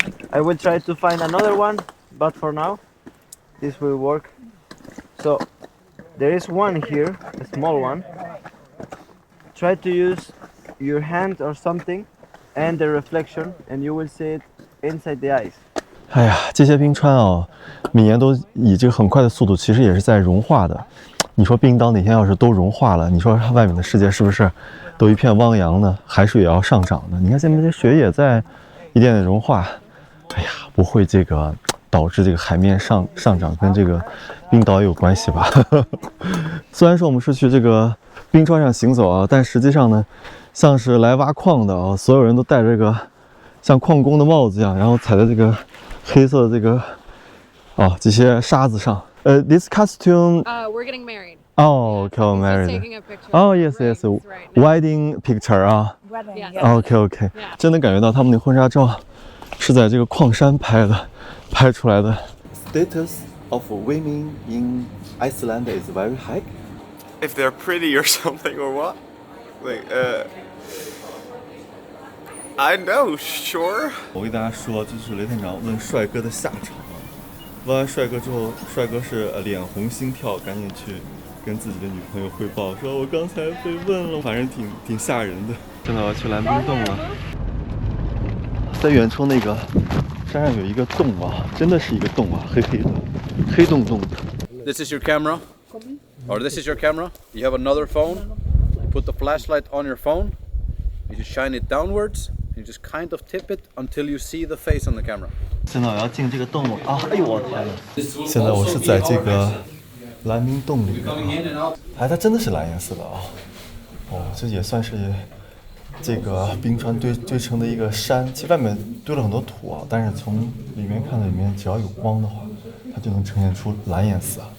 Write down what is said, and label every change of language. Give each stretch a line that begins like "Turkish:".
English: I will try to find another one, but for now, this will work. So, there is one here, a small one. Try to use your hand or something and the reflection, and you will see it inside the ice.
Chinese: 哎呀，这些冰川哦，每年都以这个很快的速度，其实也是在融化的。你说冰岛哪天要是都融化了，你说外面的世界是不是都一片汪洋呢？海水也要上涨的。你看现在这雪也在一点点融化。哎呀，不会这个导致这个海面上涨跟这个冰岛有关系吧？虽然说我们是去这个冰川上行走啊，但实际上呢，像是来挖矿的啊，所有人都戴着这个像矿工的帽子一样，然后踩在这个黑色的这个这些沙子上。 This costume.
English: We're getting married. Oh, okay, married. Taking a picture. Oh, yes, yes, wedding picture 啊。
Chinese: OK OK， 真的感觉到他们的婚纱照是在这个矿山拍出来的。
English: Status of women in Iceland is very high. If they're pretty or something or what? Like, I know, sure.
Chinese: 我跟大家说，就是雷探长问帅哥的下场。问完帅哥之后，帅哥是脸红心跳，赶紧去跟自己的女朋友汇报，说我刚才被问了，反正挺吓人的。现在我要去蓝冰洞了，在远处那个山上有一个洞啊，真的是一个洞啊，黑黑的，黑洞洞的。
English: This is your camera, or this is your camera. You have another phone. You put the flashlight on your phone. You just shine it downwards. You just kind of tip it until you see the face on the camera.
Chinese: 现在我要进这个洞了啊！哎呦我天哪！现在我是在这个蓝冰洞里面啊，它真的是蓝颜色的啊！哦，这也算是这个冰川堆成的一个山，其实外面堆了很多土啊，但是从里面看，里面只要有光的话，它就能呈现出蓝颜色。